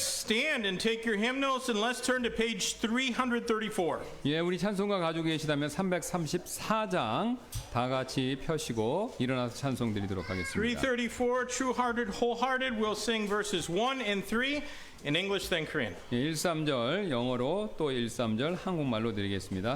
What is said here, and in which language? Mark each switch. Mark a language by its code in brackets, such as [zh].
[en] Stand and take your hymnals and let's turn to page 334. [ko] 예, 우리 찬송가 가지고 계시다면 334장 다 같이 펴시고 일어나서 찬송 드리도록 하겠습니다. [en] 334, true-hearted, wholehearted. We'll sing verses 1 and 3 in English then Korean. [ko] 예, 1~3절 영어로 또 1~3절 한국말로 드리겠습니다.